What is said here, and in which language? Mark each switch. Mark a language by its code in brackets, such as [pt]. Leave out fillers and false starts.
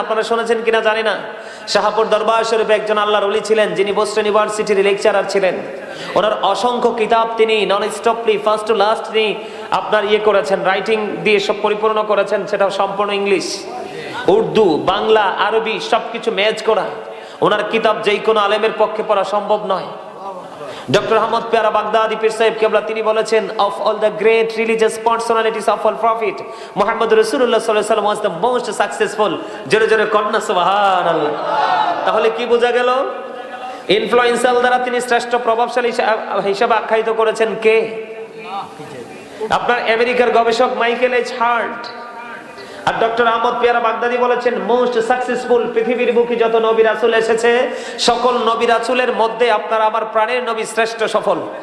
[bn] আপনারা শুনেছেন কিনা জানি না। শাহপুর দরবার শরীফে একজন আল্লাহর ওলি ছিলেন, যিনি বোস্টন ইউনিভার্সিটির লেকচারার ছিলেন। ওনার অসংখ্য কিতাব তিনি নন স্টপলি ফার্স্ট টু লাস্ট তিনি আপনার করেছেন, রাইটিং দিয়ে সব পরিপূর্ণ করেছেন। সেটা সম্পূর্ণ ইংলিশ, উর্দু, বাংলা, আরবি সবকিছু ম্যাচ করা। ওনার কিতাব যেই কোনো আলেমের পক্ষে পড়া সম্ভব নয়। ডক্টর আহমদ পেয়ারা বাগদাদি পীর সাহেব কেবলা তিনি বলেছেন, [en] of all the great religious personalities of all prophet, Muhammad Rasulullah sallallahu alaihi wasallam was the most successful. [bn] জোরে জোরে কন্না সুবহানাল্লাহ। তাহলে কি বোঝা গেল? ইনফ্লুয়েন্সাল দ্বারা তিনি শ্রেষ্ঠ প্রভাবশালী হিসেবে আখ্যায়িত করেছেন কে? আপনার আমেরিকার গবেষক মাইকেল এইচ হার্ট। আর ডক্টর আহমদ পেয়ারা বাগদাদি বলেছেন মোস্ট সাকসেসফুল। পৃথিবীর বুকে যত নবী রাসূল এসেছে সকল নবী রাসূলের মধ্যে আপনার আমার প্রাণের নবী শ্রেষ্ঠ সফল।